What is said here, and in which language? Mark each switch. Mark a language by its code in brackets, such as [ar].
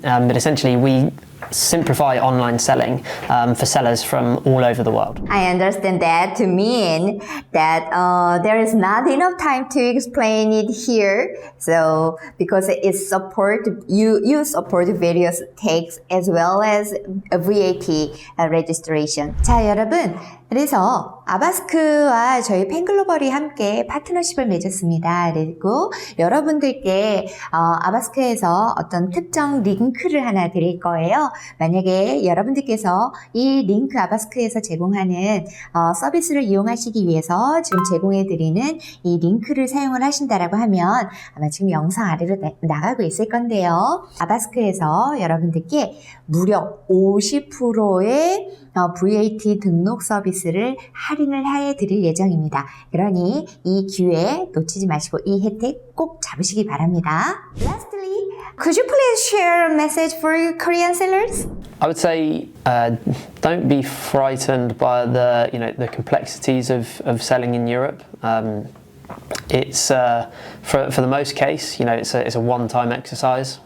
[en] But essentially, we simplify online selling for sellers from all over the world. I understand that to mean that there is not enough time to explain it here. So because you support various tax as well as VAT registration. [ko] 자, 여러분. 그래서 아바스크와 저희 팬글로벌이 함께 파트너십을 맺었습니다. 그리고 여러분들께 아바스크에서 어떤 특정 링크를 하나 드릴 거예요. 만약에 여러분들께서 이 링크 아바스크에서 제공하는 서비스를 이용하시기 위해서 지금 제공해드리는 이 링크를 사용을 하신다라고 하면 아마 지금 영상 아래로 나가고 있을 건데요. 아바스크에서 여러분들께 무려 50%의 VAT 등록 서비스를 할인을 해드릴 예정입니다. 그러니 이 기회 놓치지 마시고 이 혜택 꼭 잡으시기 바랍니다. [en] Lastly, could you please share a message for Korean sellers? I would say don't be frightened by the complexities of selling in Europe. It's for the most case, it's a one-time exercise.